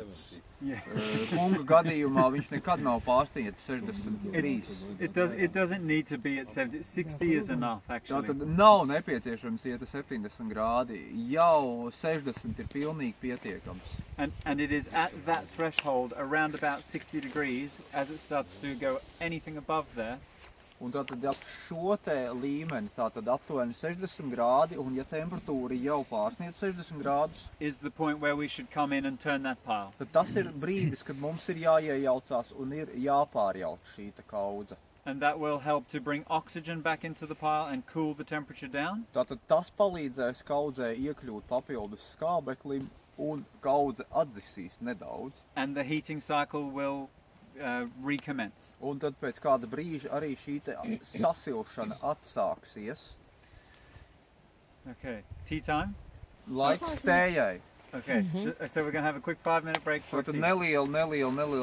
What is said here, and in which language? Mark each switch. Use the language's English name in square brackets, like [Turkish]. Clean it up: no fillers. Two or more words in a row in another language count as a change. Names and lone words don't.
[Latvian] Kunga gadījumā viņš nekad nav pārsniedzis 63. [English] It doesn't need to be at 70. 60 is enough, actually. [Latvian] Tātad nav nepieciešams iet 70 grādi, jau 60 ir pilnīgi pietiekams. [English] And it is at that threshold, around about 60 degrees, as it starts to go anything above there. [Latvian] Un tātad ap šo te līmeni, tātad aptuveni 60 grādi, un ja temperatūra jau pārsniedz 60 grādus, [English] is the point where we should come in and turn that pile. [Latvian] tad tas ir brīdis, kad mums ir jāiejaucās un ir jāpārjauc šī te kaudze. [English] And that will help to bring oxygen back into the pile and cool the temperature down. [Latvian] Tātad tas palīdzēs kaudzē iekļūt papildus skābeklim, un kaudze atdzisīs nedaudz. [English] And the heating cycle will recommence. [Latvian] Un tad pēc kāda brīža arī šī te sasilšana atsāksies. [English] Okay, tea time? [Latvian] Laiks tējai. [English] Okay, so we're going to have a quick 5-minute break for [Latvian] Tātad [English] tea. [Latvian] neliela